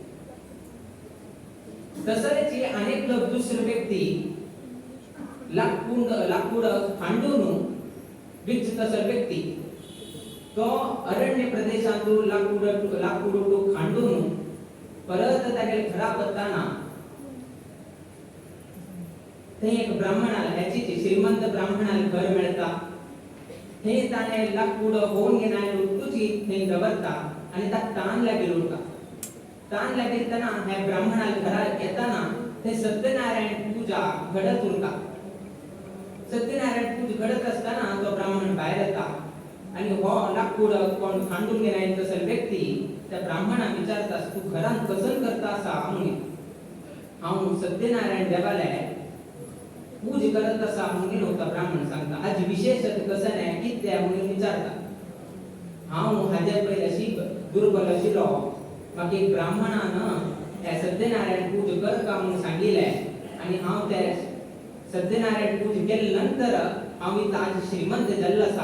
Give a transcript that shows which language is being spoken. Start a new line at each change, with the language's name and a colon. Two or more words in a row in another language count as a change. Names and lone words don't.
Konkani: तसलेच अनेक दुसरे व्यक्ती लाकूड खांडून विकत तसले व्यक्ती तो अरण्य प्रदेशातून लाकूड खांडून परत तागे घरा वतना थंय एक ब्राह्मणाला ह्याची श्रीमंत ब्राह्मणाला घर मेळता. थंय ताणे लाकूड होऊन घेणारे तुझी थंय दवरता आणि ताका ताण लागेल उरता. ताण लागेलतना ह्या ब्राह्मणाला घरात येताना ते सत्यनारायण पूजा घडत उरता. सत्यनारायण पूजा घडत असताना तो ब्राह्मण बाहेर येता आणि हो लाकूड कोण खांडून घेणारे तसले व्यक्ती त्या ब्राह्मणाक विचारतात तू घरात कसं करता असा म्हणून. हांव सत्यनारायण देवाले पूज करत असा म्हणून होता ब्राह्मण सांगता. आज विशेषत कसं नाही कित्या म्हणून विचारता. हांव हाज्या पयलीं अशी दुर्बल आशिल्लो म्हाका एक ब्राह्मणान त्या सत्यनारायण पूज कर का म्हणून सांगिल्ले आणि हांव त्या सत्यनारायण पूज केले नंतर हांव इथं आज श्रीमंत जाल्लो आसा.